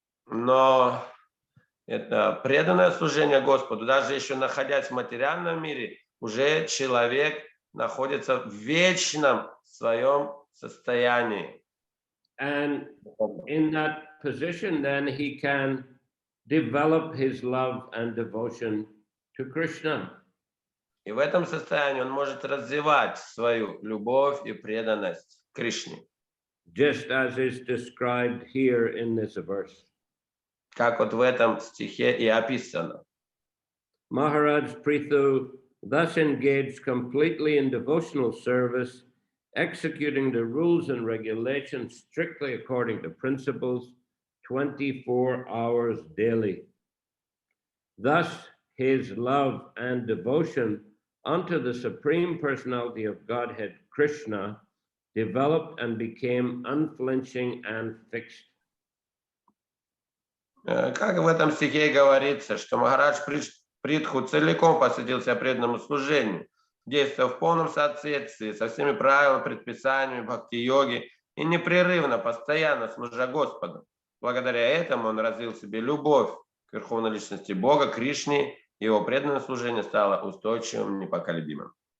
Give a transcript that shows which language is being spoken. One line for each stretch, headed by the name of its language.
Russian: Но это преданное служение Господу, даже еще находясь в материальном мире, уже человек находится в вечном своем состоянии.
English: And in that position, then he can develop his love and devotion to Krishna.
Russian: И в этом состоянии он может развивать свою любовь и преданность Кришне.
English: Just as is described here in this verse.
Russian: Как вот в этом стихе и описано.
English: Maharaj Prithu thus engaged completely in devotional service, executing the rules and regulations strictly according to principles, 24 hours daily. Thus, his love and devotion unto the Supreme Personality of Godhead, Krishna, developed and became unflinching and fixed.
Russian: Как в этом стихе говорится, что Махарадж Притху целиком посвятил себя преданному служению, действуя в полном соответствии со всеми правилами, предписаниями бхакти-йоги и непрерывно, постоянно служа Господу. Благодаря этому он развил в себе любовь к Верховной Личности Бога, Кришне, и его преданное служение стало устойчивым, непоколебимым.